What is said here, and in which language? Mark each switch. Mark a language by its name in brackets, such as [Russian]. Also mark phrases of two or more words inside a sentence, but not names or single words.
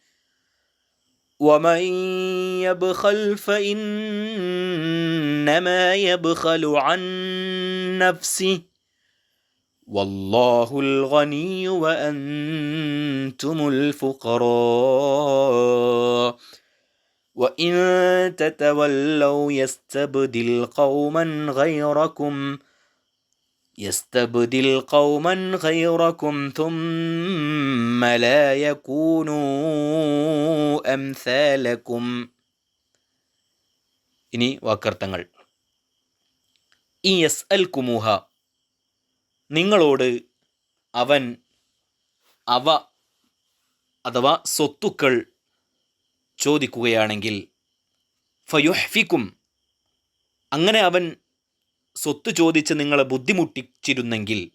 [Arabic] ومن يبخل فإنما يبخل عن نفسه والله الغني وأنتم الفقراء وإن تتولوا يستبدل قوما غيركم ثم لا يكونوا أمثالكم. [Malayalam] ഇനി വാക്കർത്ഥങ്ങൾ. [Arabic] إن يسألكموها, [Malayalam] നിങ്ങളോട് അവ അഥവാ സ്വത്തുക്കൾ ചോദിക്കുകയാണെങ്കിൽ, ഫയുഹ്ഫിക്കും, അങ്ങനെ അവൻ സ്വത്ത് ചോദിച്ച് നിങ്ങളെ ബുദ്ധിമുട്ടിച്ചിരുന്നെങ്കിൽ,